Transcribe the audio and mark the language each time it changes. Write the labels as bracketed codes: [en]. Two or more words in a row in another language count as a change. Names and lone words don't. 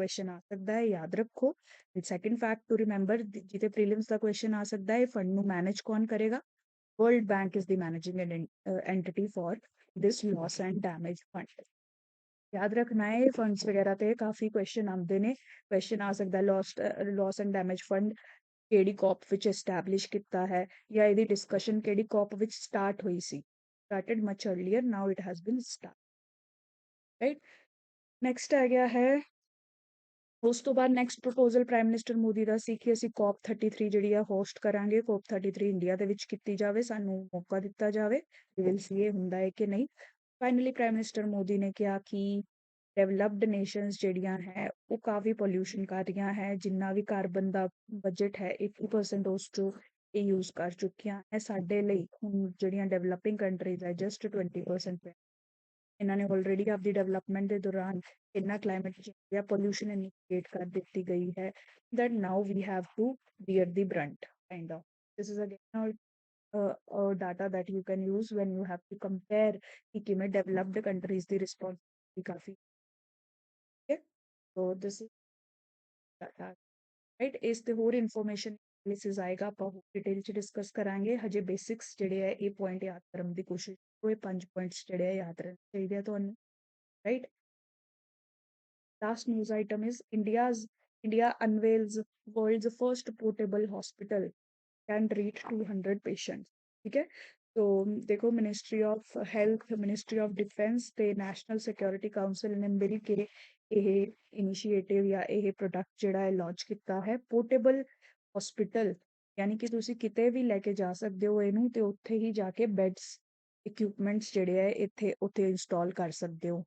[pa] ਕੁਐਸਚਨ ਆ ਸਕਦਾ ਹੈ ਯਾਦ ਰੱਖੋ [en] second fact to remember [pa] ਜਿਹਦੇ ਪ੍ਰੀਲਿਮਸ ਦਾ ਕੁਐਸਚਨ ਆ ਸਕਦਾ ਹੈ ਫੰਡ ਨੂੰ ਮੈਨੇਜ ਕੌਣ ਕਰੇਗਾ ਵਰਲਡ ਬੈਂਕ [en] is the managing entity for this [pa] ਲਾਸ ਐਂਡ ਡੈਮੇਜ ਫੰਡ ਯਾਦ ਰੱਖਣਾ ਹੈ ਫੰਡਸ ਵਗੈਰਾ ਤੇ ਕਾਫੀ ਕੁਐਸਚਨ ਆਉਂਦੇ ਨੇ ਕੁਐਸਚਨ ਆ ਸਕਦਾ ਲਾਸ ਐਂਡ ਡੈਮੇਜ ਫੰਡ ਕਿਹੜੀ ਕੌਪ ਵਿੱਚ ਐਸਟੈਬਲਿਸ਼ ਕੀਤਾ ਹੈ ਜਾਂ ਇਹਦੀ ਡਿਸਕਸ਼ਨ ਕਿਹੜੀ ਕੌਪ ਵਿੱਚ ਸਟਾਰਟ ਹੋਈ ਸੀ [en] started much earlier now it has been started right next [pa] ਆ ਗਿਆ ਹੈ ਉਸ ਤੋਂ ਬਾਅਦ [en] next proposal prime minister [pa] ਮੋਦੀ ਦਾ ਸੀ ਕਿ ਅਸੀਂ COP 33 ਜਿਹੜੀ ਆ ਹੋਸਟ ਕਰਾਂਗੇ COP 33 ਇੰਡੀਆ ਦੇ ਵਿੱਚ ਕੀਤੀ ਜਾਵੇ ਸਾਨੂੰ ਮੌਕਾ ਦਿੱਤਾ ਜਾਵੇ [en] we will see [pa] ਇਹ ਹੁੰਦਾ ਹੈ ਕਿ ਨਹੀਂ ਫਾਈਨਲੀ [en] prime minister [pa] ਮੋਦੀ ਨੇ ਕਿਹਾ ਕਿ [en] developed nations [pa] ਜਿਹੜੀਆਂ ਹੈ ਉਹ ਕਾਫੀ ਪੋਲਿਊਸ਼ਨ ਕਰ ਰਹੀਆਂ ਹੈ ਜਿੰਨਾ ਵੀ ਕਾਰਬਨ ਦਾ ਬਜਟ ਹੈ 80% ਉਸ ਚੋਂ ਇਹ ਯੂਜ਼ ਕਰ ਚੁੱਕੀਆਂ ਹੈ ਸਾਡੇ ਲਈ ਹੁਣ ਜਿਹੜੀਆਂ [en] developing countries [pa] ਹੈ ਜਸਟ 20% ਇਹਨਾਂ ਨੇ ਆਲਰੇਡੀ ਆਪਦੀ ਡਿਵੈਲਪਮੈਂਟ ਦੇ ਦੌਰਾਨ ਇੰਨਾ [en] climate change [pa] ਜਾਂ ਪੋਲਿਊਸ਼ਨ ਇੰਨੀ ਕ੍ਰੀਏਟ ਕਰ ਦਿੱਤੀ ਗਈ ਹੈ [en] that now we have to bear the brunt kind of this is again data that you can use when you have to compare [hi] कि किमें [en] developed countries [pa] ਦੀ responsibility ਕਾਫੀ है [en] so this is data right [pa] ਇਸ ਤੇ ਹੋਰ [en] information analysis [pa] ਆਏਗਾ ਆਪਾਂ ਡਿਟੇਲ ਚ ਡਿਸਕਸ ਕਰਾਂਗੇ ਹਜੇ ਬੇਸਿਕਸ ਜਿਹੜੇ ਆ ਇਹ ਪੁਆਇੰਟ ਯਾਦ ਕਰਨ ਦੀ ਕੋਸ਼ਿਸ਼ ਕਰੋ ਇਹ 5 ਪੁਆਇੰਟਸ ਜਿਹੜੇ ਆ ਯਾਦ ਰਹਿਣੇ ਚਾਹੀਦੇ ਆ ਤੁਹਾਨੂੰ ਰਾਈਟ [en] last news item is India unveils world's first portable hospital can treat 200 patients [pa] ਠੀਕ ਹੈ [hi] तो देखो, [pa] मिनिस्ट्री ऑफ ਹੈਲਥ, ਮਿਨਿਸਟਰੀ ਆਫ ਡਿਫੈਂਸ ਤੇ ਨੈਸ਼ਨਲ ਸਿਕਿਉਰਿਟੀ ਕਾਉਂਸਲ ਨੇ ਮਿਲ ਕੇ ਇਹ ਇਨੀਸ਼ੀਏਟਿਵ ਜਾਂ ਇਹ ਪ੍ਰੋਡਕਟ ਜਿਹੜਾ ਹੈ ਲਾਂਚ ਕੀਤਾ ਹੈ। [en] portable hospital, [pa] ਯਾਨੀ ਕਿ ਤੁਸੀਂ ਕਿਤੇ ਵੀ ਲੈ ਕੇ ਜਾ ਸਕਦੇ ਹੋ ਇਹਨੂੰ ਤੇ ਉੱਥੇ ਹੀ ਜਾ ਕੇ ਬੈਡਸ, ਇਕਵਿਪਮੈਂਟਸ ਜਿਹੜੇ ਹੈ ਇੱਥੇ ਉੱਥੇ ਇੰਸਟਾਲ ਕਰ ਸਕਦੇ ਹੋ।